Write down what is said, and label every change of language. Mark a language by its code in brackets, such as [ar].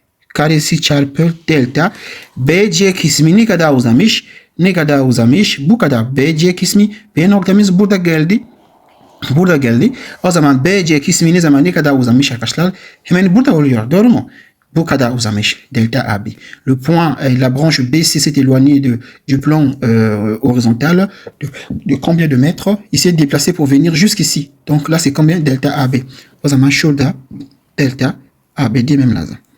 [tr] Karesi çarpı delta. BC kısmı ne kadar uzamış? Ne kadar uzamış? Bu kadar. BC kısmı, B noktamız burada geldi. Burada geldi. O zaman BC kısmı ne zaman ne kadar uzamış arkadaşlar? Hemen burada oluyor. Doğru mu? Bu kadar uzamış. Delta AB. [fr] Le point, la branche BC s'est éloignée du plan horizontal de combien de mètres? Il s'est déplacé pour venir jusqu'ici. Donc là, c'est combien? Delta AB. [tr] O zaman şurada delta AB demem lazım.